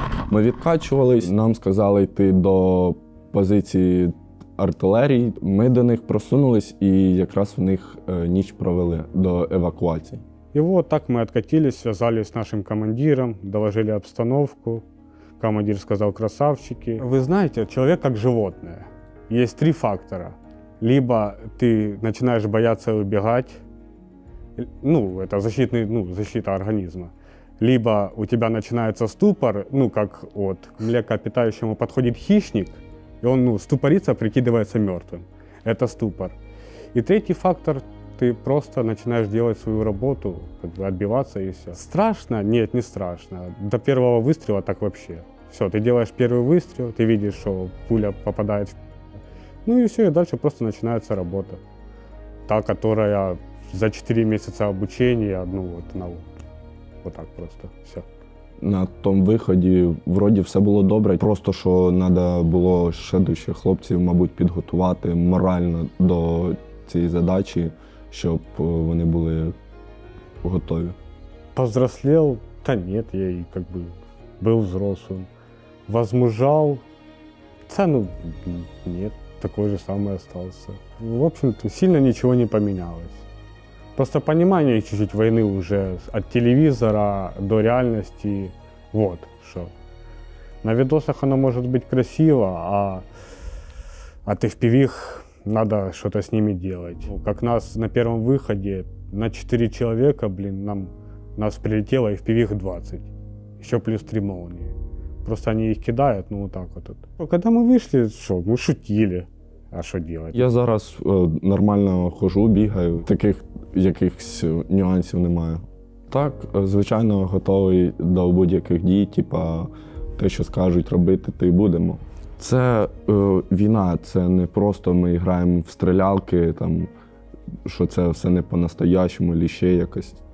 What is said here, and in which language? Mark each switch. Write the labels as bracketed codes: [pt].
[uk] Ми відкачувались, нам сказали йти до позиції артилерії. Ми до них просунулись і якраз в них ніч провели до евакуації. [ru] И вот так мы откатились, связались с нашим командиром, доложили обстановку. Командир сказал: красавчики. Вы знаете, человек как животное. Есть три фактора. Либо ты начинаешь бояться и убегать, это защита организма. Либо у тебя начинается ступор, как от млекопитающему подходит хищник, и он ступорится, прикидывается мертвым. Это ступор. И третий фактор — ты просто начинаешь делать свою работу, отбиваться и все. Страшно? Нет, не страшно. До первого выстрела так вообще. Все, ты делаешь первый выстрел, ты видишь, что пуля попадает в... и все, и дальше просто начинается работа. Та, которая за 4 месяца обучения, вот так просто, все. [uk] На тому виході вроді все було добре, просто що треба було ще дужче хлопців, мабуть, підготувати морально до цієї задачі, щоб вони були готові. [ru] Повзрослел? Да нет, я и был взрослым. Возмужал? Да нет, такой же самый остался. В общем-то, сильно ничего не поменялось. Просто понимание чуть-чуть войны уже от телевизора до реальности, вот что. На видосах оно может быть красиво, а от FPV надо что-то с ними делать. Как нас на первом выходе на 4 человека, нас прилетело FPV 20, еще плюс 3 молнии. Просто они их кидают, вот так вот. Когда мы вышли, мы шутили. [uk] А що делать? Я зараз нормально ходжу, бігаю, таких якихось нюансів немає. Так, звичайно, готовий до будь-яких дій, те, що скажуть робити, то й будемо. Це війна, це не просто ми граємо в стрілялки, що це все не по-настоящему, або ще якось.